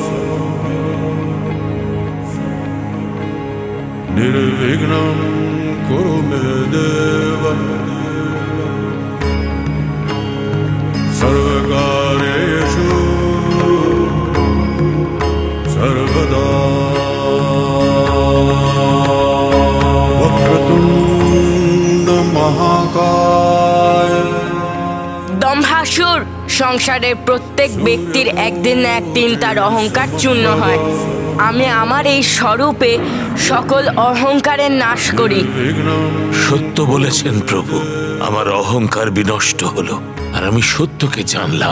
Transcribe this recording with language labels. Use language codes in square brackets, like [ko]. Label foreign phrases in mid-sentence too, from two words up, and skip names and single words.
[sa] निर्विघ्नं कुरु मे देव सर्वकार्येषु सर्वदा वक्रतुण्ड महाकाय। [bn] দম্ভাসুর, সংসারের প্রত্যেক ব্যক্তির একদিন না একদিন তার অহংকার চূর্ণ হয়। আমি আমার এই স্বরূপে সকল অহংকারের নাশ করি। সত্য বলেছেন প্রভু, আমার অহংকার বিনষ্ট হলো আর আমি সত্যকে জানলাম।